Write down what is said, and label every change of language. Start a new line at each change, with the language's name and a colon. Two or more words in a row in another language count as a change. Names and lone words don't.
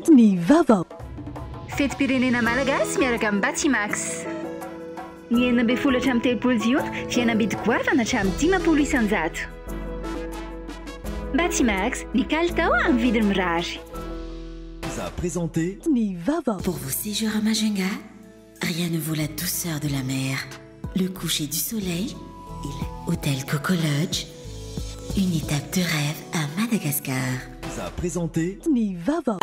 Malagasy: Ni Vavao. Fety pirenena malagasy miaraka amin'ny Batimax. Ny 9 folatra amin'ny 3 jiona, fihenam-bidy goavana hatramin'ny 10 isanjato. Batimax, ny kalitao amin'ny vidiny mirary.
French: Vous a présenté Nivava. Pour vos séjours à Majunga, rien ne vaut la douceur de la mer, le coucher du soleil et l'hôtel Coco Lodge, une étape de rêve à Madagascar. Vous a présenté Nivava.